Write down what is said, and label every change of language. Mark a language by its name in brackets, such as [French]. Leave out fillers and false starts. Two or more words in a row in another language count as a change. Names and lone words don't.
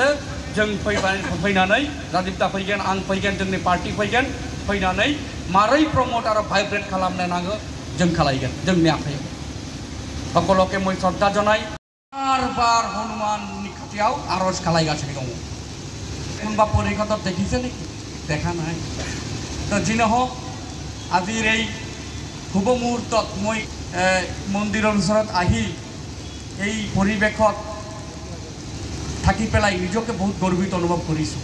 [Bodo] जों फैनानै राजीव दा फैगोन, आं फैगोन, जोंनि पार्टी फैगोन, फैनानै मारै प्रमोट आरो भाइब्रेट खालामनो नांगौ जों खालायगोन, जोंनि आखायाव। [Assamese] সকলোকে মই শ্ৰদ্ধা জনাওঁ। [Bodo] बार हनुमाननि खाथियाव आरज खालायगासिनो दङ। [Assamese] কোনোবা পৰীক্ষাত দেখিছে নেকি? দেখা নাই। তো যি নহওক, আজিৰ এই শুভ মুহূৰ্তত মই মন্দিৰৰ ওচৰত আহি এই পৰিৱেশত থাকি পেলাই নিজকে বহুত গৰ্বিত অনুভৱ কৰিছোঁ।